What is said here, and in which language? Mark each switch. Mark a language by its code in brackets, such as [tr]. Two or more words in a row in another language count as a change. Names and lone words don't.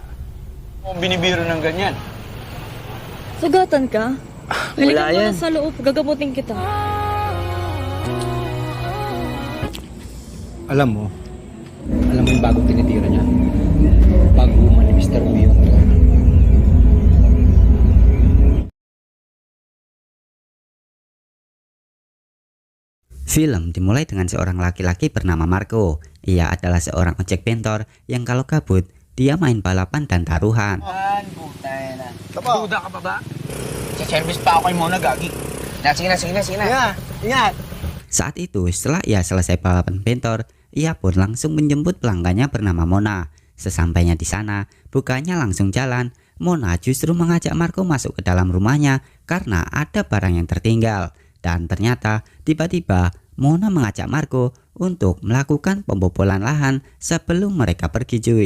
[tl] Kung binibiro ng ganyan. Sugatan ka? Wala Halika yan. muna sa loob, gagamutin kita. Alam mo yung bagong tinitira niya? Baguman ni Mr. Uyo. [id] Film dimulai dengan seorang laki-laki bernama Marco. Ia adalah seorang ojek bentor yang kalau gabut, dia main balapan dan taruhan. [tl] Putay na. Duda ka pa ba? Sa-service pa ako kay Mona, gagi. Sige na. Ingat. [id] Saat itu, setelah ia selesai balapan bentor, ia pun langsung menjemput pelanggannya bernama Mona. Sesampainya di sana, bukannya langsung jalan. Mona justru mengajak Marco masuk ke dalam rumahnya karena ada barang yang tertinggal. Dan ternyata tiba-tiba Mona mengajak Marco untuk melakukan pembobolan lahan sebelum mereka pergi cuy.